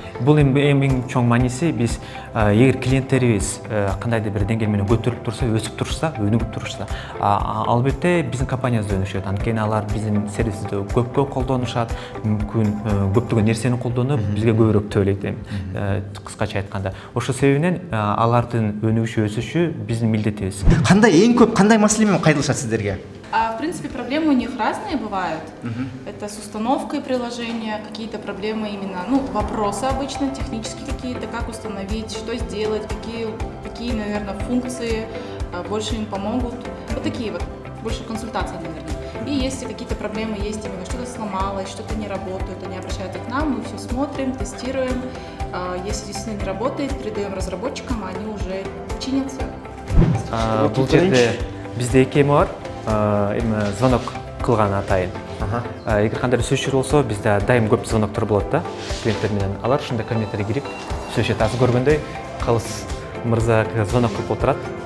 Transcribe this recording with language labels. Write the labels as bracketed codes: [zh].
[ky] Бул эң чоң мааниси, биз эгер клиенттерибиз кандайдыр бир деңгээл менен көтөрүлүп турса, өсүп турса, өнүгүп турса, албетте биздин компаниябызды өнүшөт. Анткени алар биздин сервисибизди көпкө колдонушат, мүмкүн көптөгөн нерсени колдонуп, бизге көбүрөөк төлөйт. Кыскача айтканда, ошол себебинен алардын өнүгүшү, өсүшү биздин милдетибиз. Кандай эң көп кандай маселе менен кайрылышат сиздерге? [ru] В принципе, проблемы у них разные бывают. Это с установкой приложения, какие-то проблемы именно, вопросы обычно, технические какие-то, как установить, что сделать, какие, наверное, функции больше им помогут. Вот такие вот, больше консультации, наверное. И если какие-то проблемы есть, именно что-то сломалось, что-то не работает, они обращаются к нам, мы все смотрим, тестируем. Если действительно не работает, передаем разработчикам, а они уже чинятся. [ky] Бул жерде бизде эки эме бар. Звонок кылган атайын. Эгер кандай сөзчү болсо, бизде дайым көп звоноктор болот да, клиенттер менен. Алар ушундай кабинеттерге кирип сөйлөшөт. Азыр көргөндөй, Калыс мырза звонок кылып отурат.